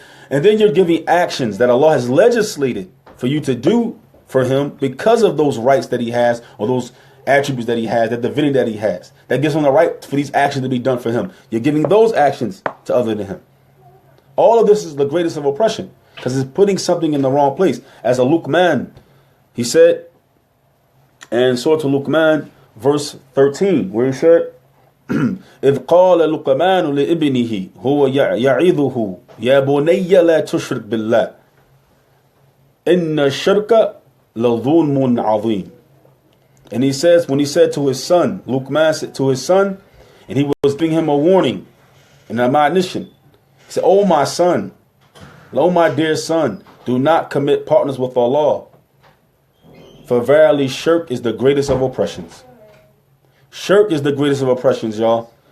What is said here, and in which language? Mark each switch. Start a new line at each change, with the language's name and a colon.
English: And then you're giving actions that Allah has legislated for you to do for him because of those rights that he has, or those attributes that he has, that divinity that he has, that gives him the right for these actions to be done for him. You're giving those actions to other than him. All of this is the greatest of oppression, because it's putting something in the wrong place. As a Luqman, he said in Surah Luqman, verse 13, where he said,
Arabic: إذ قال لقمان لابنه هو يعظه يا بني لا تشرك بالله إن الشرك لظلم عظيم.
English: And he says, when he said to his son, Luqman said to his son, and he was giving him a warning and an admonition. He said, "Oh my son, oh my dear son, do not commit partners with Allah. For verily shirk is the greatest of oppressions." Shirk is the greatest of oppressions, y'all.